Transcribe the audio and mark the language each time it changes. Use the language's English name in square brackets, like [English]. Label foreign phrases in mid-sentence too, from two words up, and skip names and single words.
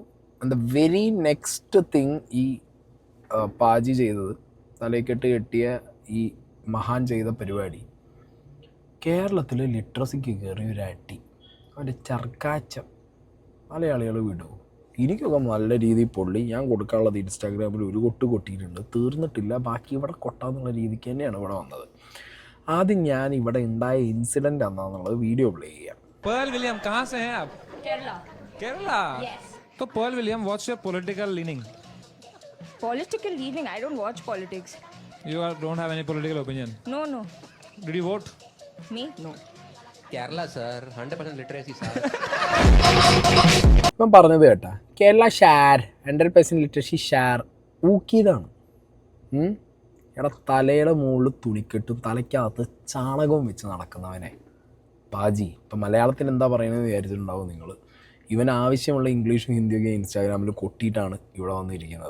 [English] and the very next thing [Malayalam] ഈ പാജി ചെയ്തത്, തലയ്ക്കെട്ട് കെട്ടിയ ഈ മഹാൻ ചെയ്ത പരിപാടി, കേരളത്തിൽ ലിറ്ററസിക്ക് കയറിയ ഒരു അടി, അവൻ്റെ ചർക്കാച്ചം മലയാളികൾ വിടുമോ? എനിക്കൊക്കെ നല്ല രീതിയിൽ പൊള്ളി. ഞാൻ കൊടുക്കാനുള്ളത് ഇൻസ്റ്റാഗ്രാമിൽ ഒരു കൊട്ട് കൊട്ടിയിട്ടുണ്ട്, തീർന്നിട്ടില്ല. ബാക്കി ഇവിടെ കൊട്ടാന്നുള്ള രീതിക്ക് തന്നെയാണ് ഇവിടെ വന്നത്. ആദ്യം ഞാൻ ഇവിടെ ഉണ്ടായ ഇൻസിഡന്റ് എന്താണെന്നുള്ളത് [English] video play [Malayalam] ചെയ്യാം. [Hindi] पर्ल विलियम कहाँ से हैं आप? केरला. केरला? [English] Yes. [Hindi] तो पर्ल विलियम, [English] what's your political leaning? Political leaning? I don't watch politics. Don't have any political opinion. No. Did you vote? Me? No. Kerala, sir. 100% literacy, sir. [Malayalam] ഞാൻ പറഞ്ഞത് കേട്ടാ, [English] Kerala sir 100% literacy sir [Malayalam] ഊക്കിയതാണ്. എടാ, തലയുടെ മുകളിൽ തുണിക്കെട്ടും തലയ്ക്കകത്ത് ചാണകവും വെച്ച് നടക്കുന്നവനെ പാജി. ഇപ്പം മലയാളത്തിൽ എന്താ പറയുന്നത് വിചാരിച്ചിട്ടുണ്ടാവും നിങ്ങൾ. ഇവൻ ആവശ്യമുള്ള ഇംഗ്ലീഷും ഹിന്ദിയൊക്കെ ഇൻസ്റ്റാഗ്രാമിൽ കൊട്ടിയിട്ടാണ് ഇവിടെ വന്നിരിക്കുന്നത്.